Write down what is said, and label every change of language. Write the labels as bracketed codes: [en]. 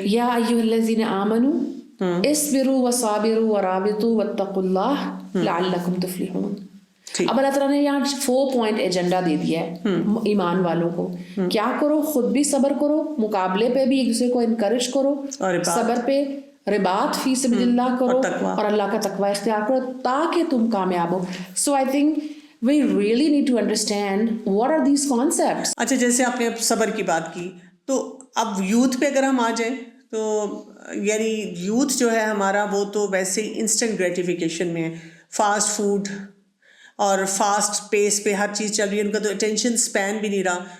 [ar] یا ایھا الذین آمنوا اصبروا وصابروا ورابطوا واتقوا اللہ لعلکم تفلحون. [ur] اب اللہ تعالیٰ نے یہاں 4 پوائنٹ ایجنڈا دے دیا ہے ایمان والوں کو. کیا کرو؟ خود بھی صبر کرو, مقابلے پہ بھی ایک دوسرے کو انکریج کرو, صبر پہ رباط فی سبیل اللہ کرو, اور اللہ کا تقوی اختیار کرو تاکہ تم کامیاب ہو. [en] So I think we really need to understand what are these concepts. [ur] اچھا, جیسے آپ نے اب صبر کی بات کی, تو اب یوتھ پہ اگر ہم آ جائیں تو یعنی یوتھ جو ہے ہمارا وہ تو ویسے ہی انسٹنٹ گریٹیفیکیشن میں ہے, فاسٹ فوڈ اور فاسٹ پیس پہ ہر چیز چل رہی ہے, ان کا تو اٹینشن اسپین بھی نہیں رہا.